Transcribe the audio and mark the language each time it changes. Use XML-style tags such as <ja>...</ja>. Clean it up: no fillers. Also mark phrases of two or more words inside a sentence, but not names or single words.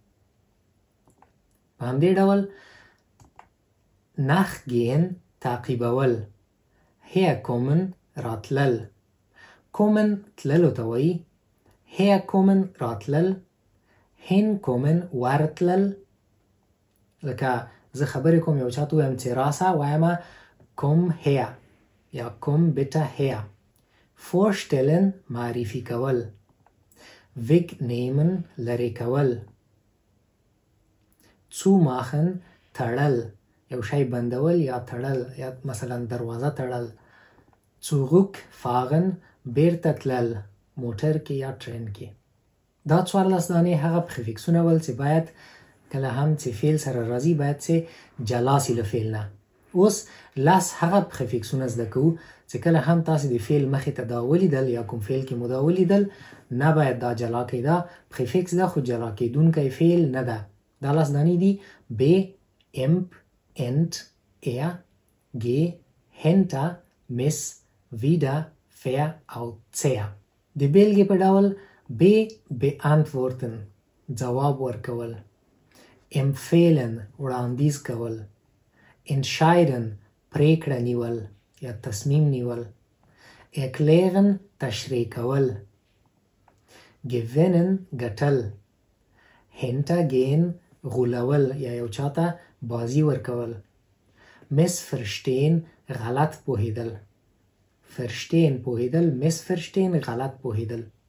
<ps>په همدې ډول nachgehen تعقیبول. herkommen راتلل. kommen تللو ته وایي. herkommen راتلل. hinkommen ورتلل. لکه زه خبرې کوم یو چاته وایم چې راسه وایم</ps> <de>komm her</de> <ps>یا</ps> <de>komm bitte her.</de> <ps>vorstellen معرفي کول. wegnehmen لرې کول. zumachen تړل، یو شی بندول یا تړل، یا مثلا دروازه تړل. zurückfahren بیرته تلل، موټر کې یا ټرین کې. دا 14 دانې هغه پریفکسونه ول چې باید کله هم چې فعل سره راځي باید چې جلا سي له فعل نه. اوس لاس هغه پریفکسونه زده کوو چې کله هم تاسو د فعل مخې ته دا ولیدل یا کوم فعل کې مو دا ولیدل نه باید دا جلا کړئ. دا پریفکس ده خو جلا کېدونکی فعل نه ده. دا لاس دانې دي</ps> <de>be, emp, ent, er, ge, hinter, mis, wieder, ver او zer.</de> <ps>د بیلګې په ډول</ps> <de>be beantworten</de> <ps>جواب ورکول، empfehlen وړاندیز کول، entscheiden پریکړه نیول یا تصمیم نیول، erklären تشریح کول، gewinnen ګټل، hintergehen غولول یا یو چاته بازی ورکول، missverstehen غلط پوهیدل، verstehen پوهیدل، missverstehen غلط پوهیدل.</ps>